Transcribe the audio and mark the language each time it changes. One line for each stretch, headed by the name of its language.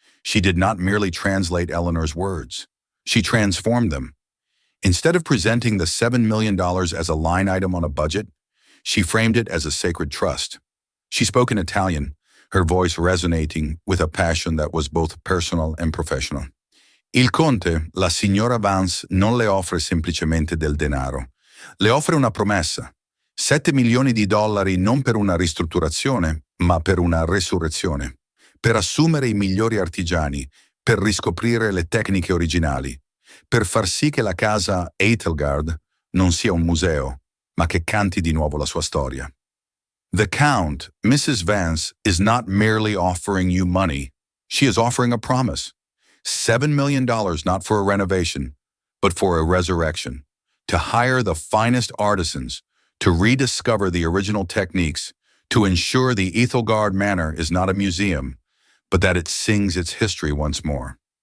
English: She did not merely translate Eleanor's words. She transformed them. Instead of presenting the $7 million as a line item on a budget, she framed it as a sacred trust. She spoke in Italian, her voice resonating with a passion that was both personal and professional.
Italian: "Il Conte, la signora Vance, non le offre semplicemente del denaro. Le offre una promessa. $7 milioni non per una ristrutturazione, ma per una resurrezione. Per assumere i migliori artigiani, per riscoprire le tecniche originali, per far sì che la casa Ethelgard non sia un museo, ma che canti di nuovo la sua storia."
English: The Count, Mrs. Vance, is not merely offering you money. She is offering a promise. $7 million not for a renovation, but for a resurrection. To hire the finest artisans, to rediscover the original techniques, to ensure the Ethelgard Manor is not a museum, but that it sings its history once more.